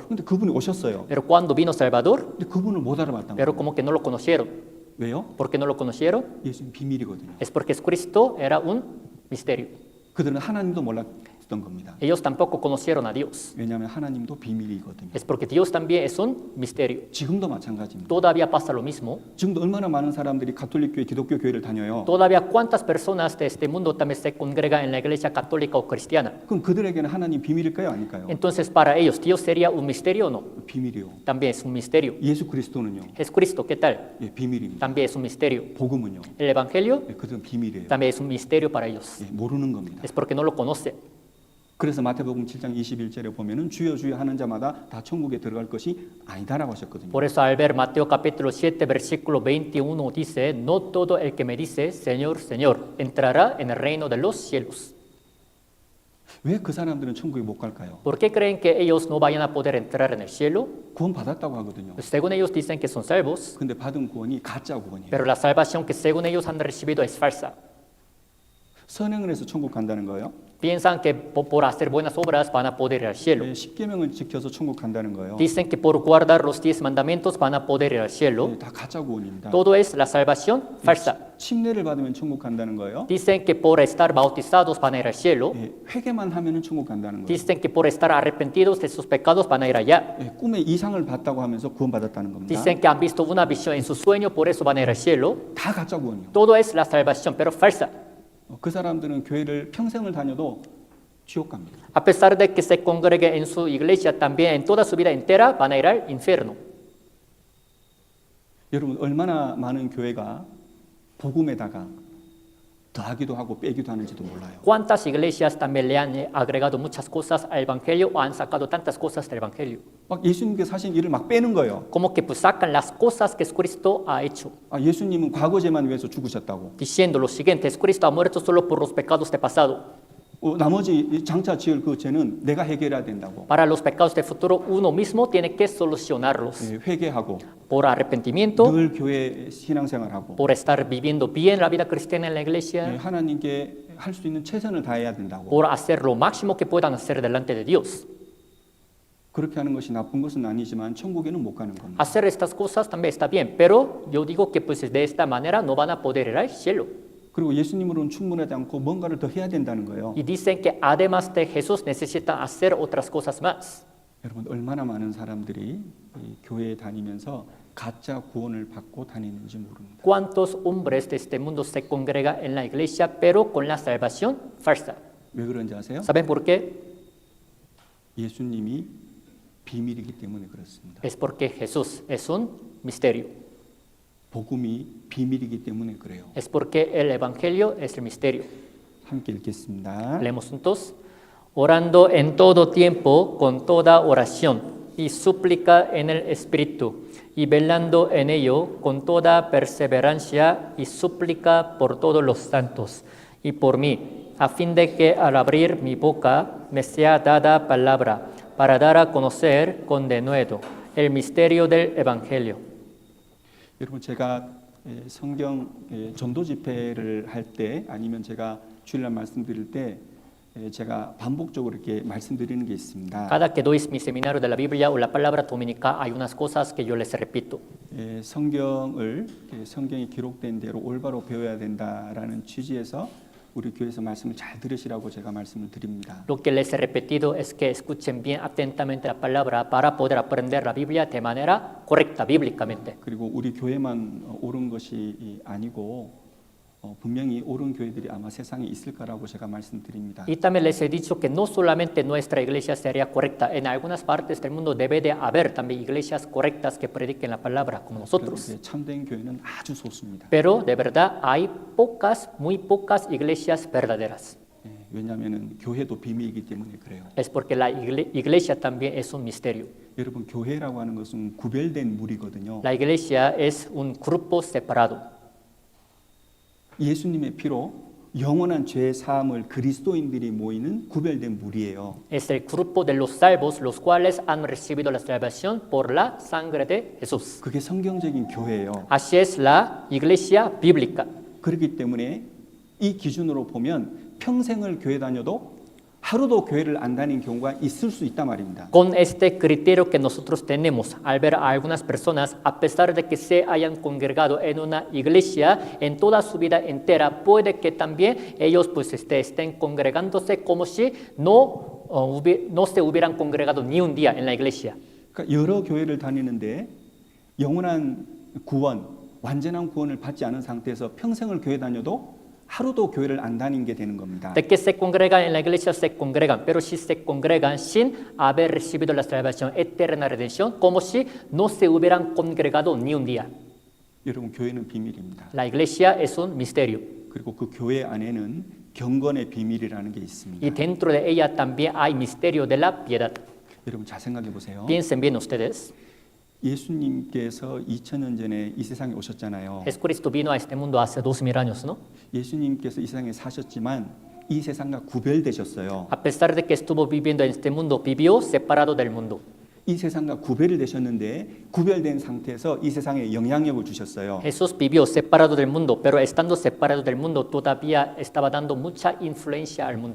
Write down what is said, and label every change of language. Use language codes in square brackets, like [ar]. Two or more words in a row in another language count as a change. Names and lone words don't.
[ko] 근데 그분이 오셨어요. [es] Pero cuando vino Salvador, [ko] 근데 그분을 못 알아봤단 pero 말이에요. [es] como que no lo conocieron. [ko] 왜요? [es] ¿Por qué no lo conocieron? [ko] 예수님 비밀이거든요. [es] Es porque Cristo era un misterio. [ko] 그들은 하나님도 몰랐던 겁니다. [es] Ellos tampoco conocieron a Dios. [ko] 왜냐하면 하나님도 비밀이거든요. [es] Es porque Dios también es un misterio. [ko] 지금도 마찬가지입니다. [es] Todavía pasa lo mismo. [ko] 지금도 얼마나 많은 사람들이 가톨릭 교회, 기독교 교회를 다녀요. [es] Todavía cuántas personas de este mundo también se congregan en la iglesia católica o cristiana. [ko] 그럼 그들에게는 하나님 비밀일까요, 아닐까요? [es] Entonces para ellos, ¿Dios sería un misterio o no? [ko] 비밀이요. [es] También es un misterio. [ko] 예수 그리스도는요. [es] Jesucristo, ¿qué tal? [ko] 예, 비밀입니다. [es] También es un misterio. [ko] 복음은요. [es] El Evangelio [ko] 예, 그들은 비밀이에요. [es] también es un misterio para ellos. [ko] 예, 모르는 겁니다. [es] Es porque no lo conoce. [ko] 그래서 마태복음 7장 21절에 보면은 주여 주여 하는 자마다 다 천국에 들어갈 것이 아니다라고 하셨거든요. [es] Por eso al ver Mateo capítulo 7, versículo 21 dice: No todo el que me dice Señor, Señor, entrará en el reino de los cielos. [ko] 왜 그 사람들은 천국에 못 갈까요? [es] ¿Por qué creen que ellos no vayan a poder entrar en el cielo? [ko] 구원 받았다고 하거든요. [es] Según ellos dicen que son salvos, [ko] 근데 받은 구원이 가짜 구원이에요. [es] pero la salvación que según ellos han recibido es falsa. [ko] 선행을 해서 천국 간다는 거예요. [es] Piensan que por hacer buenas obras van a poder ir al cielo. [ko] 예, 십계명을 지켜서 천국 간다는 거예요. [es] Dicen que por guardar los 10 mandamientos van a poder ir al cielo. [ko] 예, 다 가짜 구원입니다. [es] Todo es la salvación falsa. [ko] 침례를 받으면 천국 간다는 거예요. [es] Dicen que por estar bautizados van a ir al cielo. [ko] 예, 회개만 하면은 천국 간다는 거예요. [es] Dicen que por estar arrepentidos de sus pecados van a ir allá. [ko] 예, 꿈에 이상을 봤다고 하면서 구원 받았다는 겁니다. [es] Dicen que han visto una visión en su sueño, por eso van a ir al cielo. [ko] 다 가짜 구원이요. [es] Todo es la salvación, pero falsa. [ko] 그 사람들은 교회를 평생을 다녀도 지옥 갑니다. [es] A pesar de que se congregue en su iglesia, también en toda su vida entera van a ir al infierno. [ko] 여러분 얼마나 많은 교회가 복음에다가 더하기도 하고 빼기도 하는지도 몰라요. [es] ¿Cuántas iglesias también le han agregado muchas cosas al evangelio o han sacado tantas cosas del evangelio? [ko] 막 예수님께서 하신 일을 막 빼는 거예요. [es] Como que pues sacan las cosas que Cristo ha hecho, [ko] 아, 예수님은 과거죄만 위해서 죽으셨다고. [es] diciendo lo siguiente: Cristo ha muerto solo por los pecados de pasado. [ko] 나머지 장차 지을 그 죄는 내가 해결해야 된다고. [es] Para los pecados de futuro, uno mismo tiene que solucionarlos. [ko] 예, 회개하고 [es] Por arrepentimiento, [ko] 늘 교회 신앙생활하고 [es] por estar viviendo bien la vida cristiana en la 예, iglesia, [ko] 하나님께 할 수 있는 최선을 다해야 된다고. [es] por hacer lo máximo que puedan hacer delante de Dios. [ko] 그렇게 하는 것이 나쁜 것은 아니지만 천국에는 못 가는 겁니다. [es] Hacer estas cosas también está bien, pero yo digo que pues de esta manera no van a poder ir al cielo. [ko] 그리고 예수님으로는 충분하지 않고 뭔가를 더 해야 된다는 거예요. [es] Y dicen que además de Jesús necesitan hacer otras cosas más. [ko] 여러분 얼마나 많은 사람들이 이 교회에 다니면서 가짜 구원을 받고 다니는지 모릅니다. [es] ¿Cuántos hombres de este mundo se congregan en la iglesia pero con la salvación falsa? [ko] 왜 그런지 아세요? [es] ¿Saben por qué? [ko] 예수님이 비밀이기 때문에 그렇습니다. [es] Es porque Jesús es un misterio. [ko] 복음이 비밀이기 때문에 그래요. [es] Es porque el evangelio es el misterio. [ko] 함께 읽겠습니다. [es] Leemos juntos. Orando en todo tiempo con toda oración y súplica en el Espíritu, y velando en ello con toda perseverancia y súplica por todos los santos y por mí, a fin de que al abrir mi boca me sea dada palabra para dar a conocer con denuedo el misterio del Evangelio. [ko] 여러분 제가 성경 전도 집회를 할 때 아니면 제가 주일날 말씀드릴 때 제가 반복적으로 이렇게 말씀드리는 게 있습니다. [es] Cada que doy mi seminario de la Biblia o la palabra dominical, hay unas cosas que yo les repito. [ko] 성경이 기록된 대로 올바로 배워야 된다라는 취지에서 우리 교회에서 말씀을 잘 들으시라고 제가 말씀을 드립니다. [es] Lo que les he repetido es que escuchen bien atentamente la palabra para poder aprender la Biblia de manera correcta, bíblicamente. [ko] 그리고 우리 교회만 옳은 것이 아니고 분명히 옳은 교회들이 아마 세상에 있을 거라고 제가 말씀드립니다. [es] Y también les he dicho que no solamente nuestra iglesia sería correcta, en algunas partes del mundo debe de haber también iglesias correctas que prediquen la palabra como nosotros. [ko] 그런데 참된 교회는 아주 소수입니다. [es] Pero de verdad hay pocas, muy pocas iglesias verdaderas. [ko] 왜냐하면 교회도 비밀이기 때문에 그래요. [es] Es porque la iglesia también es un misterio. [ko] 여러분 교회라고 하는 것은 구별된 무리거든요. [es] La iglesia es un grupo separado. [ko] 예수님의 피로 영원한 죄 사함을 그리스도인들이 모이는 구별된 무리예요. [es] Es el grupo de los salvos, los cuales han recibido la salvación por la sangre de Jesús. [ko] 그게 성경적인 교회예요. [es] Así es la iglesia bíblica. [ko] 그렇기 때문에 이 기준으로 보면 평생을 교회 다녀도 하루도 교회를 안 다닌 경우가 있을 수 있단 말입니다. [es] Con este criterio que nosotros tenemos al ver a algunas personas, a pesar de que se hayan congregado en una iglesia en toda su vida entera, puede que también ellos pues estén congregándose como si no se hubieran congregado ni un día en la iglesia. [ko] 그러니까 여러 교회를 다니는데 영원한 구원, 완전한 구원을 받지 않은 상태에서 평생을 교회 다녀도 하루도 교회를 안 다닌 게 되는 겁니다. [es] De que se congregan en la iglesia, se congregan, pero si se congregan sin haber recibido la salvación, eterna redención, como si no se hubieran congregado ni un día. [ko] 여러분 교회는 비밀입니다. [es] La iglesia es un misterio. [ko] 그리고 그 교회 안에는 경건의 비밀이라는 게 있습니다. [es] Y dentro de ella también hay misterio de la piedad. [ko] 여러분 잘 생각해 보세요. [es] Piensen bien ustedes. [ko] 예수님께서 2000년 전에 이 세상에 오셨잖아요. [es] Jesucristo vino a este mundo hace 2000 años, ¿no? [ko] 예수님께서 이 세상에 사셨지만 이 세상과 구별되셨어요. [es] A pesar de que estuvo viviendo en este mundo, vivió separado del mundo. [ko] 이 세상과 구별이 되셨는데 구별된 상태에서 이 세상에 영향력을 주셨어요. [es] Jesús vivió separado del mundo, pero estando separado del mundo todavía estaba dando mucha influencia al mundo.